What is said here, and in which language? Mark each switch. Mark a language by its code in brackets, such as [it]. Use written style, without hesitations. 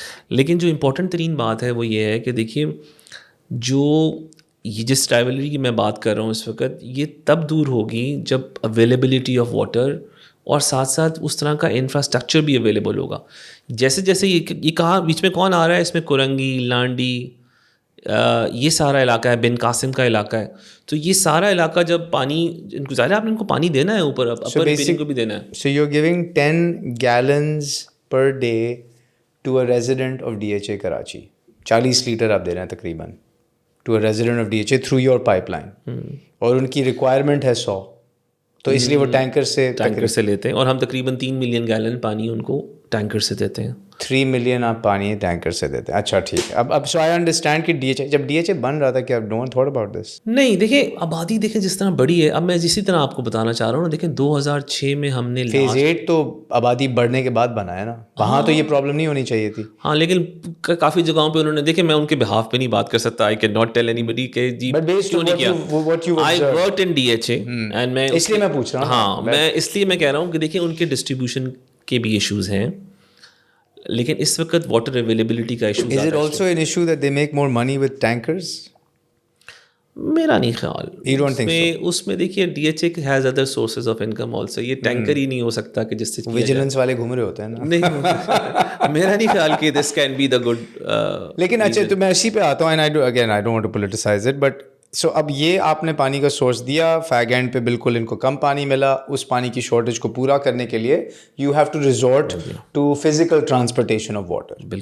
[ur] لیکن جو امپورٹنٹ ترین بات ہے وہ یہ ہے کہ دیکھیے جو یہ جس رائیولری کی میں بات کر رہا ہوں اس وقت, یہ تب دور ہوگی جب اویلیبلٹی آف واٹر اور ساتھ ساتھ اس طرح کا انفراسٹرکچر بھی اویلیبل ہوگا. جیسے یہ کہاں بیچ میں کون آ رہا ہے اس میں, کرنگی, لانڈی, یہ سارا علاقہ ہے, بن قاسم کا علاقہ ہے. تو یہ سارا علاقہ جب پانی ان کو ظاہر ہے آپ نے ان کو پانی دینا ہے اوپر, اپر پیرنگ کو بھی دینا ہے. [en] So you're giving 10 gallons per day to a resident of DHA Karachi. [ur] 40 letter آپ دے رہے ہیں تقریباً [en] to a resident of DHA through your pipeline. [ur] اور ان کی ریکوائرمنٹ ہے 100, تو اس لیے وہ ٹینکر سے لیتے ہیں, اور ہم تقریباً 3 ملین گیلن پانی ان کو ٹینکر سے دیتے ہیں. 3 ملین آپ پانی ٹینکر سے دیتے ہیں. اچھا ٹھیک ہے. اب [en] so I understand [ur] کہ ڈی ایچ اے جب ڈی ایچ اے بن رہا تھا کہ [en] Do not thought about this. [ur] نہیں دیکھیں آبادی دیکھیں جس طرح بڑی ہے. اب میں اسی طرح آپ کو بتانا چاہ رہا ہوں نا, دیکھیں 2006 میں ہم نے فیز 8 تو آبادی بڑھنے کے بعد بنا ہے نا, وہاں تو یہ پرابلم نہیں ہونی چاہیے تھی. ہاں لیکن کافی جگہوں پہ انہوں نے, دیکھیں میں ان کے بہاف پہ نہیں بات کر سکتا, [en] I can not tell anybody [ur] کہ جی کیوں نہیں کیا. [en] I worked in D H A and [ur] میں اس لیے میں پوچھ رہا ہوں. ہاں میں اس لیے میں کہہ رہا ہوں کہ دیکھیں ان کے ڈسٹریبیوشن کے بھی ایشوز ہیں, لیکن اس وقت واٹر اویلیبلٹی کا issue. [en] Is it also an issue that they make more money with tankers? [ur] میرا نہیں خیال. [en] You don't think so? [ur] اس میں دیکھیے D H A [en] has other sources of income also. [ur] یہ ٹینکر ہی نہیں ہو سکتا کہ جس سے ویجیلنس والے گھوم رہے ہوتے ہیں نا. نہیں میرا نہیں خیال کہ [en] this can be the good. [ur] لیکن اچھا تو میں اسی پہ آتا ہوں, [en] and I don't want to politicize it, but [ur] سو اب یہ آپ نے پانی کا سورس دیا, فیگ اینڈ پہ بالکل ان کو کم پانی ملا, اس پانی کی شارٹیج کو پورا کرنے کے لیے [en] You have to resort to physical transportation of water.